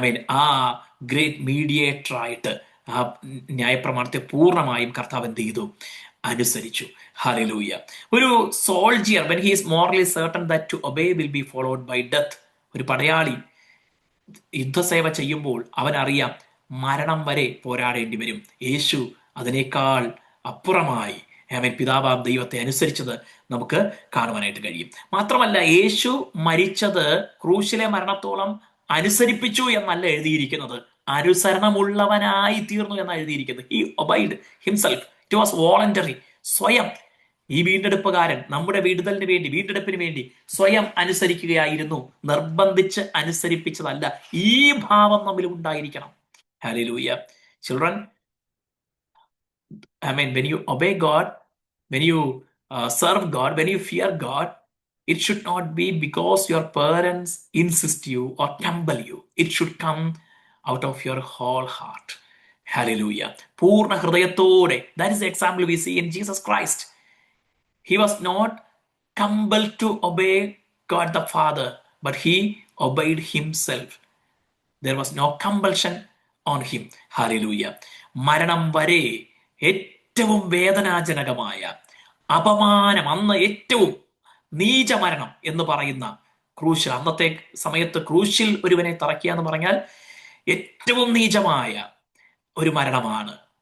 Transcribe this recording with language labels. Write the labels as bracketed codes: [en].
[ml] ആ great mediator ആയിട്ട് ആ ന്യായപ്രമാണത്തെ പൂർണ്ണമായും കർത്താവ് എന്ത് ചെയ്തു? അനുസരിച്ചു. [en] Hallelujah. [ml] ഒരു soldier, [en] when he is morally certain that to obey will be followed by death, [ml] ഒരു പടയാളി യുദ്ധസേവ ചെയ്യുമ്പോൾ അവനറിയാം മരണം വരെ പോരാടേണ്ടി വരും. യേശു അതിനേക്കാൾ അപ്പുറമായി അവൻ പിതാവാം ദൈവത്തെ അനുസരിച്ചത് നമുക്ക് കാണുവാനായിട്ട് കഴിയും. മാത്രമല്ല, യേശു മരിച്ചത് ക്രൂശിലെ മരണത്തോളം അനുസരിപ്പിച്ചു എന്നല്ല എഴുതിയിരിക്കുന്നത്, അനുസരണമുള്ളവനായി തീർന്നു എന്നാണ് എഴുതിയിരിക്കുന്നത്. [en] He obeyed himself, it was voluntary. [ml] സ്വയം ഈ വീണ്ടെടുപ്പുകാരൻ നമ്മുടെ വീണ്ടെടുപ്പിന് വേണ്ടി സ്വയം അനുസരിക്കുകയായിരുന്നു, നിർബന്ധിച്ച് അനുസരിപ്പിച്ചതല്ല. ഈ ഭാവം നമ്മിൽ ഉണ്ടായിരിക്കണം. Hallelujah. [en] Children, when you obey God, when you serve God, when you fear God, it should not be because your parents insist you or compel you. It should come out of your whole heart. Hallelujah. [ml] പൂർണ്ണ ഹൃദയത്തോടെ. [en] That is the example we see in Jesus Christ. He was not compelled to obey God the Father, but he obeyed himself. There was no compulsion on him. Hallelujah. [ml] മരണം വരെ ഏറ്റവും വേദനാജനകമായ അപമാനം, അന്ന് ഏറ്റവും നീച മരണം എന്ന് പറയുന്ന ക്രൂശിൽ, അന്നത്തെ സമയത്ത് ക്രൂശിൽ ഒരുവനെ തറയ്ക്കുക എന്ന് പറഞ്ഞാൽ ഏറ്റവും നീചമായ ഒരു മരണമാണ്.